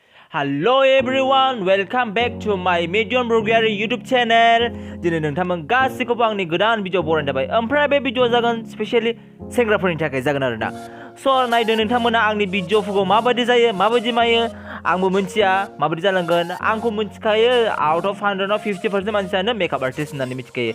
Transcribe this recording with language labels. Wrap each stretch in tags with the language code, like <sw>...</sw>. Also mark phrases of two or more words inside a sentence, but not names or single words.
<en>Hello everyone, welcome back to my Borgoary YouTube channel.</en> <brx>दिनै नोंथांमोन गासिखौबो आंनि गोदान भिडिअ बरायनाय जाबाय। ओमफ्राय बे भिडिअ जागोन स्पेशली सेंग्राफोरनि थाखाय जागोन आरोना। स' नायदो नोंथांमोना आंनि भिडिअफोरखौ माबायदि जायो, माबायदि मायो आंबो मिथिया माबायदि जालांगोन। आंखौ मिथिखायो</brx> <en>out of 100</en> <brx>आव 50% मानसियानो</brx> <en>make-up artist</en> <brx>होननानै मिथिखायो।</brx>